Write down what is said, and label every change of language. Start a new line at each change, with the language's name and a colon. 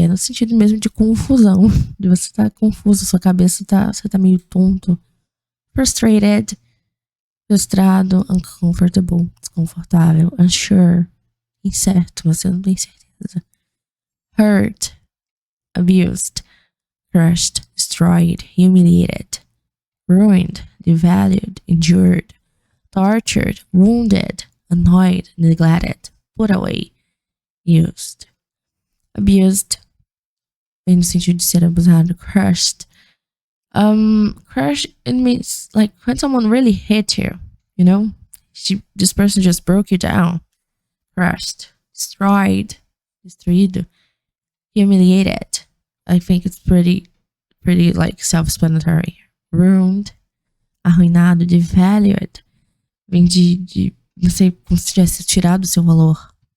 Portuguese: É no sentido mesmo de confusão. De você estar confuso, sua cabeça você tá meio tonto. Frustrated, frustrado, uncomfortable, desconfortável, unsure, incerto, você não tem certeza.
English: Hurt, abused, crushed, destroyed, humiliated, ruined, devalued, injured, tortured, wounded, annoyed, neglected, put away, used.
Portuguese: Abused, vem no sentido de ser abusado. Crushed.
English: Crush, it means like when someone really hit you, you know? This person just broke you down. Crushed. Destroyed. Destruído. Humiliated. I think it's pretty like self-explanatory. Ruined. Arruinado. Devalued.
Portuguese: Vem de não sei, como se tivesse tirado o seu valor.